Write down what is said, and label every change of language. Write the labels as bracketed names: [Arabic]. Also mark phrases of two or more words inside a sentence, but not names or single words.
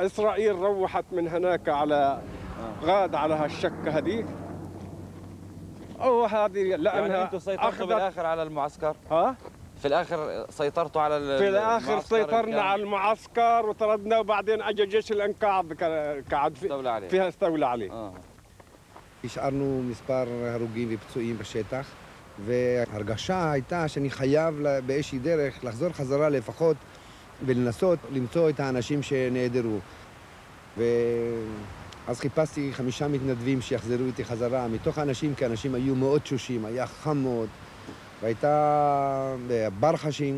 [Arabic] إسرائيل روحت من هناك على غاد على هالشكة هذيك. وهذه لأنها يعني أنتم سيطرتوا بالآخر على المعسكر؟ في الآخر سيطرتوا على المعسكر؟ في الآخر سيطرنا على المعسكر وطردنا وبعدين أجى جيش الإنقاذ قعد فيها استولى عليه. [Hebrew] השארנו מספר הרוגים ופצועים בשטח, וההרגשה הייתה שאני חייב באיזושהי דרך לחזור חזרה לפחות ולנסות למצוא את האנשים שנעדרו. ואז חיפשתי 5 מתנדבים שיחזרו איתי חזרה מתוך האנשים, כי האנשים היו מאוד תשושים, היה חם מאוד, והייתה ברחשים.